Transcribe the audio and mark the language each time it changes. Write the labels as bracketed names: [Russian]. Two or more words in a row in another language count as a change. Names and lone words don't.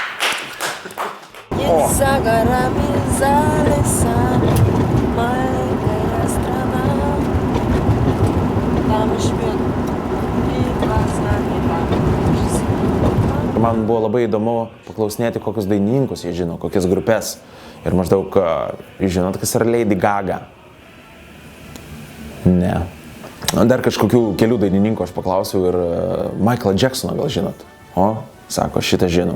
[Russian] Есть за горами, за лесами маленькая страна. Там живет и глаза не [Lithuanian] Man buvo labai įdomu paklausinėti, kokius dainininkus jie žino, kokias grupės. Ir maždaug, žinot, kas yra Lady Gaga? Ne. Dar kažkokių kelių dainininkų aš paklausiau ir Michaelą Jacksoną gal žinot. O, sako, šitą žinau.